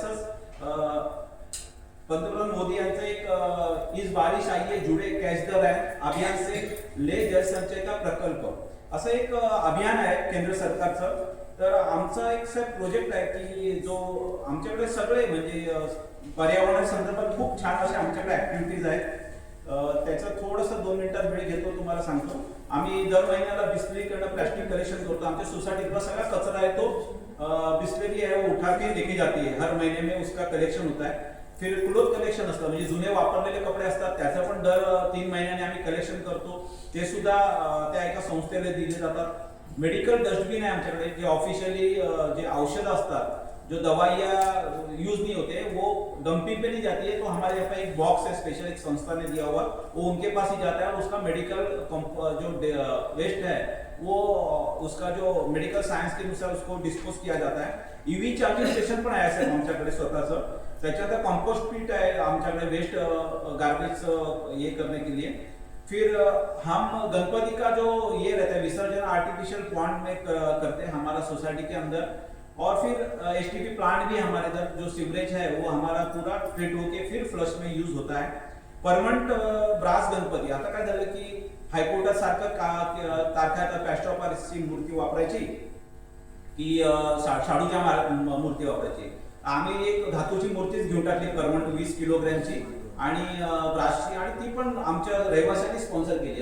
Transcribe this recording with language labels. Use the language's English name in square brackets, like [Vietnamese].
[Marathi] तसंच पंतप्रधान मोदी यांचं एक [Hindi] इस बारिश आइए जुड़े कैच द रैन अभियान से [Marathi] ले जल संचय का प्रकल्प असं एक अभियान आहे केंद्र सरकारचं. तर आमचा एक प्रोजेक्ट आहे की जो आमच्याकडे सगळे म्हणजे पर्यावरण संदर्भात खूप छान असे आमच्याकडे ऍक्टिव्हिटीज आहेत. त्याचं थोडंसं 2 मिनिटात वेळ घेतो, तुम्हाला सांगतो. आम्ही दर महिन्याला बिस्लरीकडनं प्लास्टिक कलेक्शन करतो. आमच्या सोसायटीतला सगळा कचरा आहे तो [Hindi] बिस्लरी है वो उठा के लेके जाती है, हर महीने में उसका कलेक्शन होता है. [Marathi] फिर क्लोथ कलेक्शन असतं, म्हणजे जुने वापरलेले कपडे असतात त्याचं पण दर 3 महिन्याने आम्ही कलेक्शन करतो. ते सुद्धा त्या एका संस्थेला दिले जातात. मेडिकल डस्टबिन आहे आमच्याकडे, जे ऑफिशियली जे औषध असतात, [Hindi] जो दवाइयाँ यूज नहीं होते वो डंपिंग पे नहीं जाती है, तो हमारे यहाँ पे एक बॉक्स है स्पेशल, एक संस्था ने दिया हुआ, वो उनके पास ही जाता है और उसका मेडिकल जो वेस्ट है वो उसका जो मेडिकल सायन्स के अनुसार उसको डिस्पोज किया जाता है. [Marathi] ईव्ही चार्जिंग स्टेशन पण आहे सर आमच्याकडे स्वतःचं. त्याच्यानंतर कंपोस्ट पीट आहे आमच्याकडे वेस्ट गार्बेज [Hindi] ये करने के लिए. फिर हम गणपति का जो ये रहता है विसर्जन आर्टिफिशियल पॉन्ड में करते हैं हमारा सोसाइटी के अंदर. और फिर एसटीपी प्लांट भी हमारे इधर जो सीवरेज है वो हमारा पूरा ट्रीट होके फिर फ्लश में यूज होता है. [Marathi] परमनंट ब्रास गणपती, आता काय झालं की हायकोर्टात सारखं तारखात प्लॅस्टर ऑफ पॅरिसची मूर्ती वापरायची की शाडूच्या मूर्ती वापरायची. आम्ही एक धातूची मूर्तीच घेऊन टाकली परमनंट 20 किलोग्रॅमची आणि ब्रासची, आणि ती पण आमच्या रहिवाशांनी स्पॉन्सर केली.